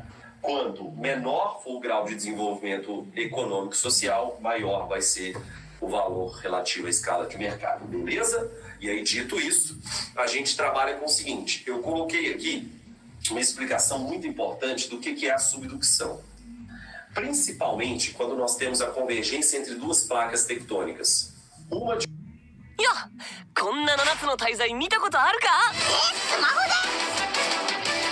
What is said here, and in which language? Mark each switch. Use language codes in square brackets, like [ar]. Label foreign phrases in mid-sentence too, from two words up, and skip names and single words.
[pt] Quanto menor for o grau de desenvolvimento econômico e social, maior vai ser o valor relativo à escala de mercado, beleza? E aí, dito isso, a gente trabalha com o seguinte: eu coloquei aqui uma explicação muito importante do que é a subducção. Principalmente quando nós temos a convergência entre duas placas tectônicas. Uma de [ja] いや、こんな7つの大罪見たことあるか？スマホで。